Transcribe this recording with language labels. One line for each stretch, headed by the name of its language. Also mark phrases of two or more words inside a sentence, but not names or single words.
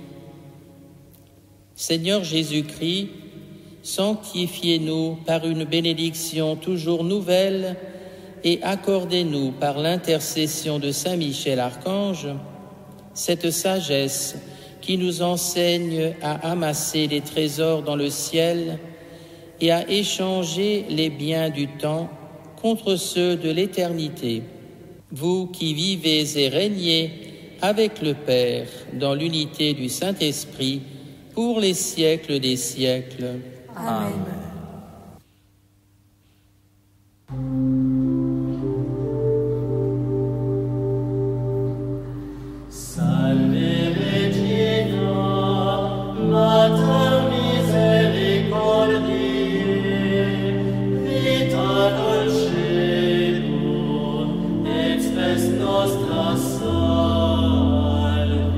French: Seigneur Jésus-Christ, sanctifiez-nous par une bénédiction toujours nouvelle et accordez-nous par l'intercession de Saint Michel Archange cette sagesse qui nous enseigne à amasser les trésors dans le ciel et à échanger les biens du temps contre ceux de l'éternité. Vous qui vivez et régnez avec le Père, dans l'unité du Saint-Esprit, pour les siècles des siècles. Amen.
Latin: Salve Regina, Mater misericordiae, vita dulcedo, et spes nostra salve.